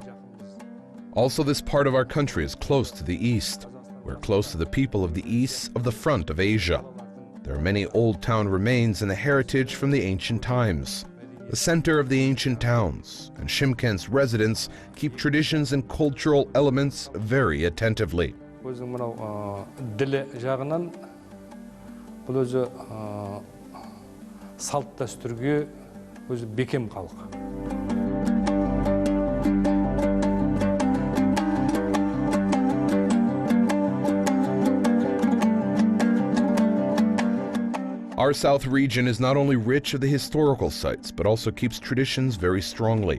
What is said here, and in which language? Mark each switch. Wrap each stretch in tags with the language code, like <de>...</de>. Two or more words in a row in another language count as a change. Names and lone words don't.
<en>Also, this part of our country is close to the east. We're close to the people of the east of the front of Asia. There are many old town remains and the heritage from the ancient times. The center of the ancient towns, and Shymkent's residents keep traditions and cultural elements very attentively.</en> <kk>Салт дәстүрге өзі бекем халық.</kk> <en>Our south region is not only rich of the historical sites, but also keeps traditions very strongly.</en>